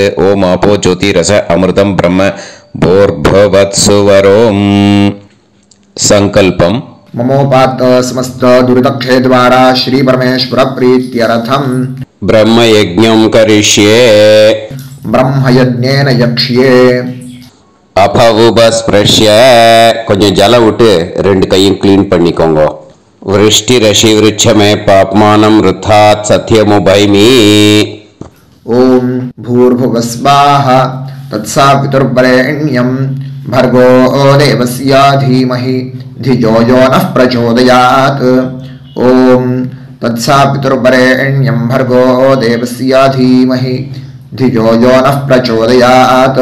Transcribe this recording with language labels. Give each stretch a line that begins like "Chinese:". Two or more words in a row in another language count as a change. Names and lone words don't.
Sanskrit: ओम आपो ज्योतिरस अमृतं ब्रह्म भूर्भुवत्सुवरोम्. संकल्पम्. ममोपात्त समस्त दुरितक्षे द्वारा श्री परमेश्वर प्रीत्यर्थम ब्रह्म यज्ञं करिष्ये. ब्रह्मयज्ञेन यक्ष्ये.
Tamil: अपवुपस्पृश्य கொஞ்சம் ஜலம் விட்டு ரெண்டு கையும் க்ளீன் பண்ணிக்கோங்க.
Sanskrit: वृष्टि रसि वृश्चमे पाप्मानम् ऋतात् सत्यमुपैमि. ओम भूर्भुवस्वाहा तत्सवितुर्वरेण्यं भर्गो देवस्य धीमहि धियो यो नः प्रचोदयात्. ओम तत्सवितुर्वरेण्यं भर्गो देवस्य धीमहि धियो यो नः प्रचोदयात्.